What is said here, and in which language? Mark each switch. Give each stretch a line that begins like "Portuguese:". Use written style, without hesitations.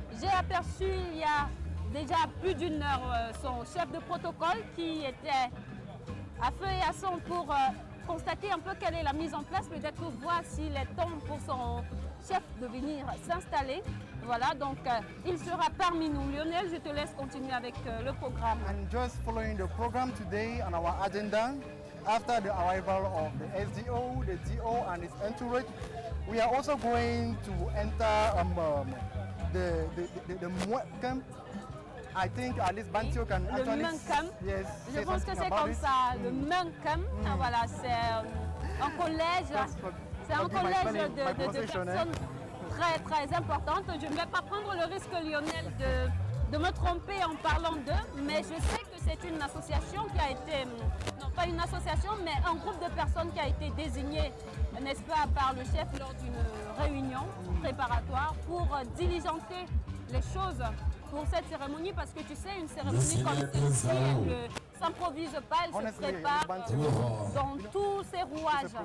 French: J'ai aperçu il y a déjà plus d'une heure son chef de protocole qui était à feu et à sang pour constater un peu quelle est la mise en place, peut-être pour voir s'il est temps pour son chef de venir s'installer. Voilà, donc il sera parmi nous. Lionel, je te laisse continuer avec le programme.
English: And just following the program today on our agenda, after the arrival of the SDO, the DO and its entourage, we are also going to enter the camp. I think at least Bantio can actually...
French: Yes, je pense que c'est comme ça, le Munkam. Voilà, c'est un collège, c'est un collège de personnes très très importantes. Je ne vais pas prendre le risque, Lionel, de me tromper en parlant d'eux, mais je sais que c'est une association qui a été, non pas une association, mais un groupe de personnes qui a été désigné, n'est-ce pas, par le chef lors d'une réunion préparatoire pour diligenter les choses pour cette cérémonie, parce que tu sais, une cérémonie comme celle-ci, elle ne s'improvise pas, elle se prépare dans tous ses rouages.